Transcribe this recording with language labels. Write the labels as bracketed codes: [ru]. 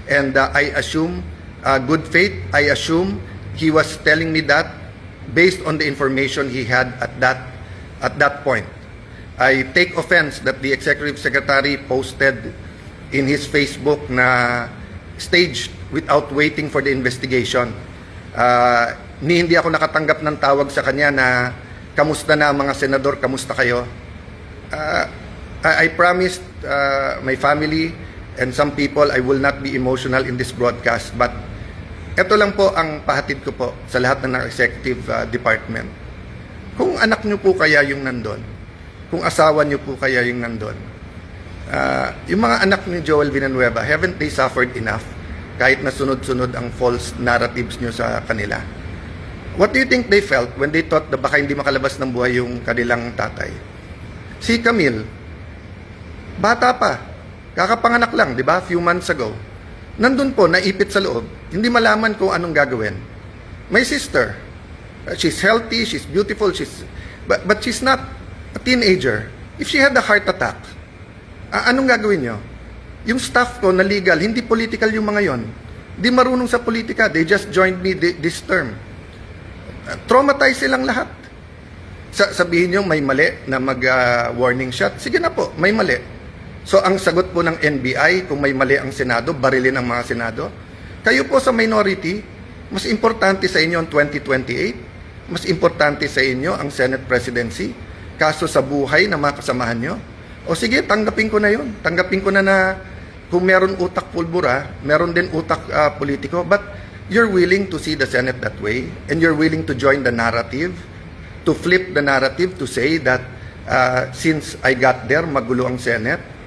[en] And I assume good faith. I assume he was telling me that based on the information he had at that point. I take offense that the Executive Secretary posted in his Facebook na staged without waiting for the investigation. [tl] Hindi ako nakatanggap ng tawag sa kanya na kamusta na mga senador, kamusta kayo? [en] I promised my family and some people I will not be emotional in this broadcast, but [tl] ito lang po ang pahatid ko po sa lahat ng [en] executive department. [tl] Kung anak nyo po kaya yung nandun, kung asawa nyo po kaya yung nandun, yung mga anak ni Joel Villanueva, [en] haven't they suffered enough [tl] kahit na sunod-sunod ang false narratives nyo sa kanila? [en] What do you think they felt when they thought [tl] na baka hindi makalabas ng buhay yung kanilang tatay? Si Camille, bata pa, kakapanganak lang, di ba? [en] Few months ago. [tl] Nandun po, naipit sa loob, hindi malaman kung anong gagawin. [en] My sister, she's healthy, she's beautiful, but she's not a teenager. If she had a heart attack, [tl] anong gagawin nyo? Yung staff ko na legal, hindi political yung mga yon. Di marunong sa politika, [en] they just joined me this term. [tl] Traumatize silang lahat. Sabihin nyo may mali na mag-warning shot, sige na po, may mali. So ang sagot po ng NBI, kung may mali ang Senado, barilin ang mga Senado. Kayo po sa minority, mas importante sa inyo ang 2028, mas importante sa inyo ang Senate presidency, kaso sa buhay ng mga kasamahan nyo. O sige, tanggapin ko na yun. Tanggapin ko na kung meron utak pulbura, meron din utak politiko, [en] but you're willing to see the Senate that way, and you're willing to join the narrative, to flip the narrative, to say that since I got there, [tl] magulo ang Senate.